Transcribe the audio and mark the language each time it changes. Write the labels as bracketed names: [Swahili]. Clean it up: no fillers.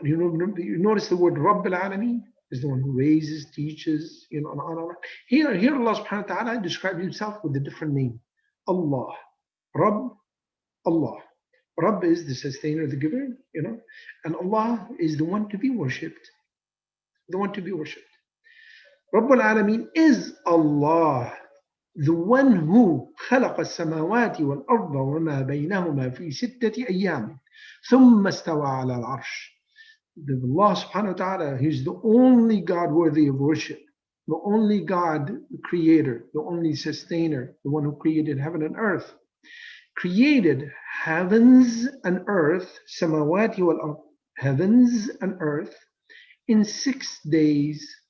[English] You notice the word Rabbul Alameen is the one who raises, teaches, Here Allah subhanahu wa ta'ala describes Himself with a different name. Allah. Rabb, Allah. Rabb is the sustainer, the giver, and Allah is the one to be worshipped. The one to be worshipped. Rabbul Alameen is Allah, the one who [Arabic] خلق السماوات والأرض وما بينهما في ستة أيام ثم استوى على العرش. [English] The Allah subhanahu wa ta'ala, He's the only God worthy of worship, the only God, the creator, the only sustainer, the one who created heaven and earth. Created heavens and earth, samawati wal ard, heavens and earth, in 6 days.